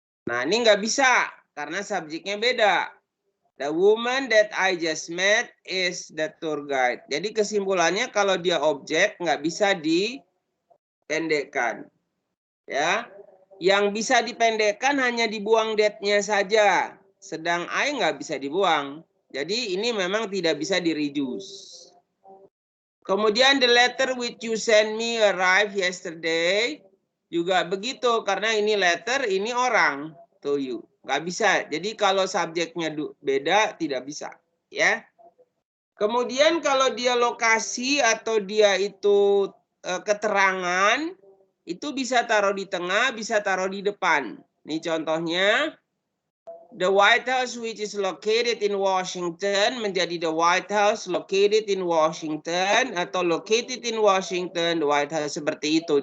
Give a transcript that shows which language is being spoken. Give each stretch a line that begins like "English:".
Indonesian: Nah, ini nggak bisa karena subjeknya beda.
English: The woman that I just met is the tour guide.
Indonesian: Jadi kesimpulannya kalau dia objek nggak bisa dipendekkan. Ya, yang bisa dipendekkan hanya dibuang that-nya saja. Sedang I nggak bisa dibuang. Jadi ini memang tidak bisa di-reduce.
English: Kemudian the letter which you sent me arrived yesterday.
Indonesian: Juga begitu karena ini letter, ini orang to you. Nggak bisa. Jadi kalau subjeknya beda tidak bisa, ya. Kemudian kalau dia lokasi atau dia itu keterangan, itu bisa taruh di tengah, bisa taruh di depan. Ini contohnya.
English: The White House which is located in Washington menjadi the White House located in Washington, atau located in Washington, the White House,
Indonesian: seperti itu.